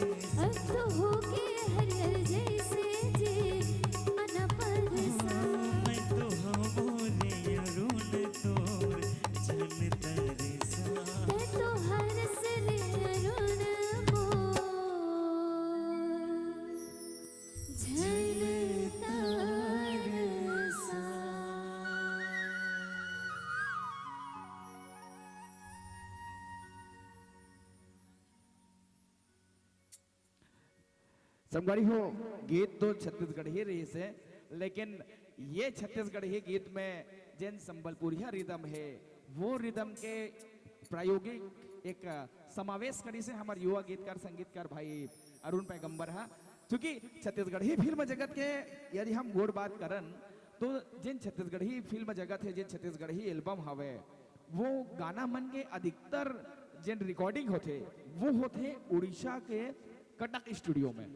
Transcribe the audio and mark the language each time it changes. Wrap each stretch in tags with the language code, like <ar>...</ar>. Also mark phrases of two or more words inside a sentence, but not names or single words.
<hne>अब तो हो गए हरिहर जैसे जी मन परसा मैं तो हम बोले अरुण तोर जन तरसा ते तो हरस रे अरुण मोर झल तरसा। संगवारी हो, गीत तो छत्तीसगढ़ी रही से, लेकिन ये छत्तीसगढ़ी गीत में जिन संबलपुरिया रिदम है वो रिदम के प्रायोगिक एक समावेश करी से हमारे युवा गीतकार संगीतकार भाई अरुण पैगंबर है। क्योंकि छत्तीसगढ़ी फिल्म जगत के यदि हम गोड़ बात करन तो जिन छत्तीसगढ़ी फिल्म जगत है, जिन छत्तीसगढ़ी एल्बम हवे, वो गाना मन के अधिकतर जिन रिकॉर्डिंग होते वो होते उड़ीसा के कटक स्टूडियो में।</hne>